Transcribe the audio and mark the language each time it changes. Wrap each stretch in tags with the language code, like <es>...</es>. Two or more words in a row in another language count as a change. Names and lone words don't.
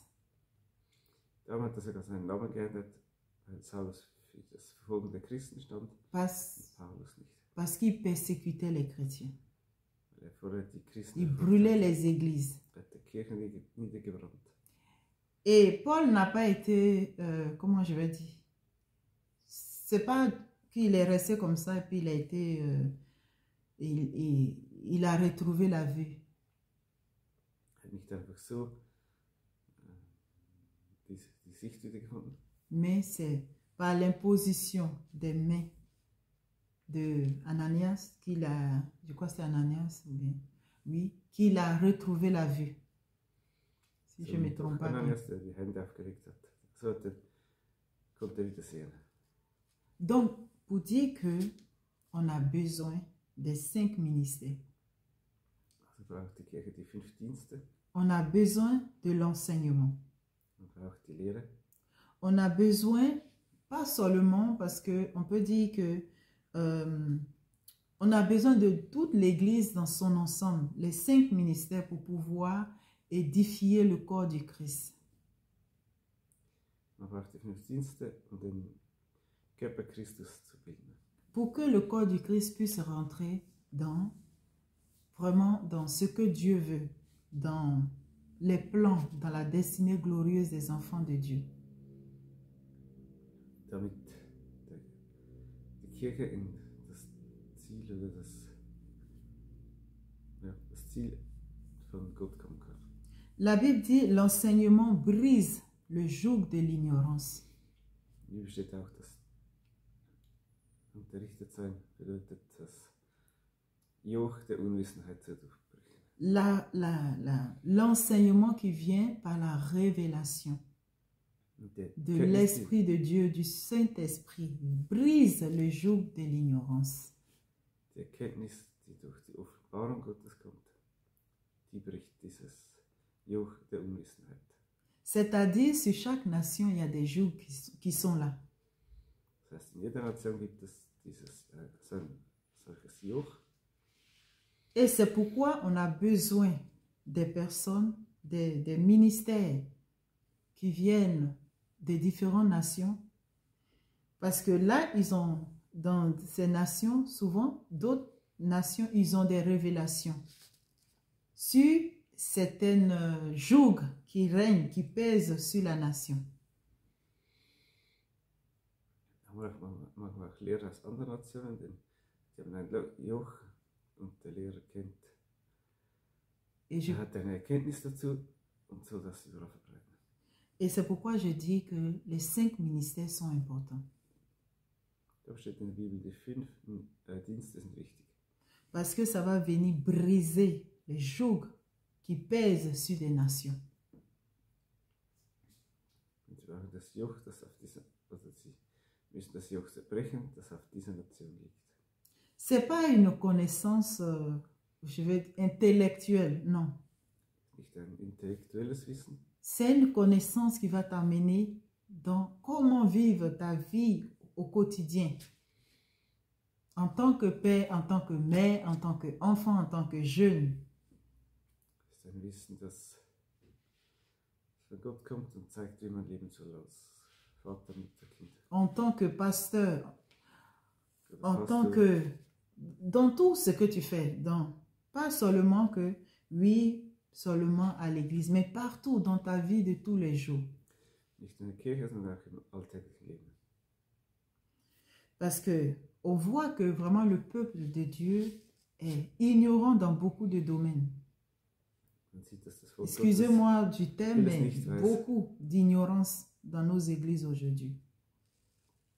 <de>Darum hat er sogar seinen Namen geändert, weil Saulus für das Verfolgen der Christen stand und Paulus nicht.</de> <fr>Parce qu'il persécutait les chrétiens.</fr> <de>Weil er vorher die Christen</de> <fr>Il brûlait les églises.</fr> <de>Er hat die Kirchen niedergebrannt.</de> <fr>Et Paul n'a pas été, comment je vais dire, c'est pas qu'il est resté comme ça et puis il a été, il a retrouvé la vue.</fr> <de>Er hat nicht einfach so die Sicht wieder gefunden.</de> <fr>Mais c'est par l'imposition des mains de Ananias qu'il a, je crois que c'est Ananias, ou bien, oui, qu'il a retrouvé la vue. Si je ne me trompe pas.</fr> <de>Ananias, der die Hände aufgelegt hat. So konnte er wieder sehen.</de> <fr>Donc, pour dire que on a besoin des 5 ministères.</fr> <de>Also braucht die Kirche die 5 Dienste.</de> <fr>On a besoin de l'enseignement.</fr> <de>Man braucht die Lehre.</de> <fr>On a besoin, pas seulement parce qu'on peut dire que on a besoin de toute l'Église dans son ensemble, les 5 ministères pour pouvoir édifier le corps du Christ.</fr> <de>Man braucht die 5 Dienste, um den Körper Christus zu bilden.</de> <fr>Pour que le corps du Christ puisse rentrer vraiment dans ce que Dieu veut, dans les plans, dans la destinée glorieuse des enfants de Dieu.</fr> <de>Damit die Kirche in das Ziel oder das Ziel von Gott kommen kann.</de> <fr>La Bible dit l'enseignement brise le joug de l'ignorance.</fr> <de>In der Bibel steht auch, dass unterrichtet sein bedeutet, das Joch der Unwissenheit zu durchbrechen.</de> <fr>L'enseignement qui vient par la révélation de l'Esprit de Dieu, du Saint-Esprit, brise le joug de l'ignorance.</fr> <de>Die Erkenntnis, die durch die Offenbarung Gottes kommt, die bricht dieses Joch der Unwissenheit.</de> <fr>C'est-à-dire, sur chaque nation, il y a des jougs qui sont là.</fr> <de>Das heißt, in jeder Nation gibt es solches Joch.</de> <fr>Et c'est pourquoi on a besoin des personnes, des ministères qui viennent des différentes nations. Parce que là, ils ont, dans ces nations, souvent, d'autres nations, ils ont des révélations sur certaines jougs qui règnent, qui pèsent sur la nation.</fr> <de>Man kann auch Lehrer aus anderen Nationen, denn die haben ein Joch und der Lehrer kennt. Er hat eine Erkenntnis dazu und so das überall verbreiten.</de> <fr>Et c'est pourquoi je dis que les 5 ministères sont importants.</fr> <de>Da steht in der Bibel, die 5 Dienste sind wichtig.</de> <fr>Parce que ça va venir briser les jougs qui pèsent sur des nations.</fr> <de>Und sie brauchen das Joch, das auf dieser, also sie müssen das Joch zerbrechen, das auf dieser Nation liegt.</de> <fr>C'est pas une connaissance, je vais dire, intellectuelle, non.</fr> <de>Nicht ein intellektuelles Wissen.</de> <fr>C'est une connaissance qui va t'amener dans comment vivre ta vie au quotidien. En tant que père, en tant que mère, en tant qu'enfant, en tant que jeune.</fr> <de>Das ist ein Wissen, das von Gott kommt und zeigt, wie man leben soll als Vater, Mutter, Kind.</de> <fr>En tant que pasteur, en tant que... Dans tout ce que tu fais, pas seulement que, oui, seulement à l'église, mais partout dans ta vie de tous les jours.</fr> <de>Nicht in der Kirche, sondern auch im alltäglichen Leben.</de> <fr>Parce que on voit que vraiment le peuple de Dieu est ignorant dans beaucoup de domaines. Excusez-moi du thème, mais beaucoup d'ignorance dans nos églises aujourd'hui.</fr>